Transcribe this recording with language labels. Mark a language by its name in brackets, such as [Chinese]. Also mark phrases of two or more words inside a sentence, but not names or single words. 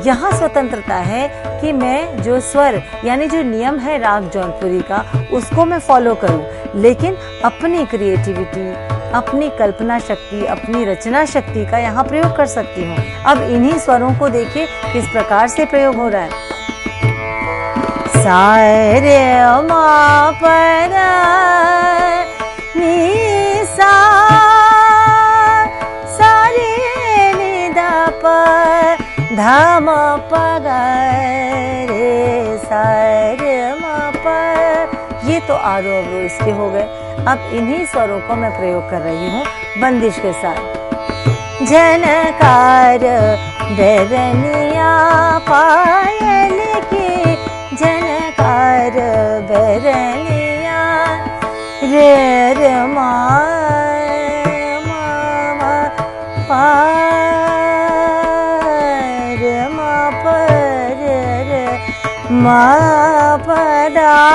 [Hindi] यहाँ स्वतंत्रता है कि मैं जो स्वर यानी जो नियम है राग जौनपुरी का उसको मैं फॉलो करूँ, लेकिन अपनी क्रिएटिविटी, अपनी कल्पना शक्ति, अपनी रचना शक्ति का यहाँ प्रयोग कर सकती हूँ। अब इन्हीं स्वरों को देखिए किस प्रकार से प्रयोग हो रहा है। सा रे मा प नी सा, सा रे नी द प ध म प ग रे सा रे म प। ये तो आरोह अवरोह इसके हो गए। अब इन्हीं स्वरों को मैं प्रयोग कर रही हूँ बंदिश के साथ। झनकार बैरनिया पायल की झनकार बैरनिया, रे रे मा मा पा रे मा प रे रे मा प दा